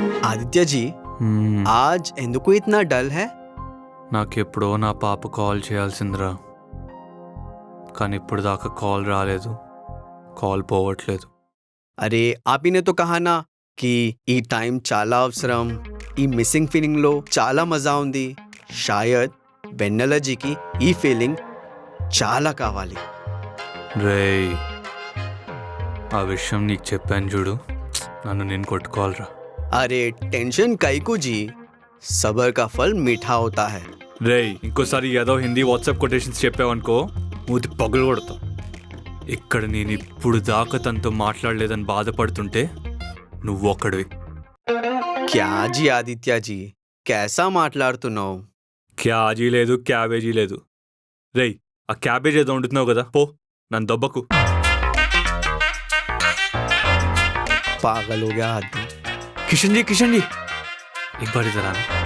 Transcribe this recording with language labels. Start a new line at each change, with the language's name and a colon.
Hindi: आदित्य जी आज
Telugu: ఎందుకు
Hindi: इतना डल है?
Telugu: నాకెప్పుడో నా పాప కాల్ చేయాల్సిందిరా, కానీ ఇప్పుడు దాకా కాల్ రాలేదు, కాల్ పోవట్లేదు.
Hindi: अरे आप ही ने तो कहा ना कि
Telugu: ఈ టైం చాలా అవసరం, ఈ మిస్సింగ్ ఫీలింగ్ లో చాలా మజా ఉంది. షాయద్ వెన్నెలజీకి ఈ ఫీలింగ్ చాలా కావాలి. రేయ్, ఆ విషయం నీకు చెప్పాను చూడు, నన్ను నేను కొట్టుకోవాలరా.
Hindi: अरे टेंशन काईकू जी, सबर का फल मीठा होता है.
Telugu: రేయ్, ఇంకోసారి ఏదో హిందీ వాట్సాప్ కొటేషన్స్ చెప్పావనుకో మూతి పగులు కొడతా. ఇక్కడ నేను ఇప్పుడు దాకా తనతో మాట్లాడలేదని బాధపడుతుంటే నువ్వొక్కడివి.
Hindi: क्या जी आदित्य जी, कैसा
Telugu: మాట్లాడుతున్నావు? క్యాజీ లేదు, క్యాబేజీ లేదు. రేయ్, ఆ క్యాబేజ్ ఏదో వండుతున్నావు కదా, పో, నన్ను దొబ్బకు.
Hindi: पागल हो गया आदमी. కిషన్ జీ, కిషన్ జీ, एक बार इधर आना.